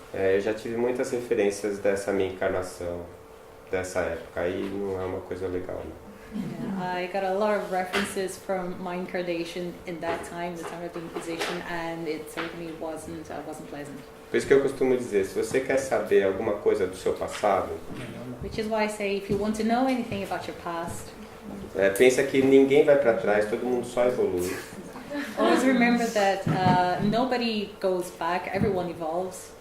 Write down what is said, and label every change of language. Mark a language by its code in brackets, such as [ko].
[pt] Eu já tive muitas referências dessa minha encarnação, dessa época, aí não é uma coisa legal, não. [en] Yeah, I got a lot of references from my incarnation in that time, the time of the Inquisition, and it certainly wasn't pleasant. [pt] Por isso que eu costumo dizer, se você quer saber alguma coisa do seu passado, [en] Which is why I say, if you want to know anything about your past, [pt] pensa que ninguém vai para trás, todo mundo só evolui. [en] always remember that nobody goes back, everyone evolves.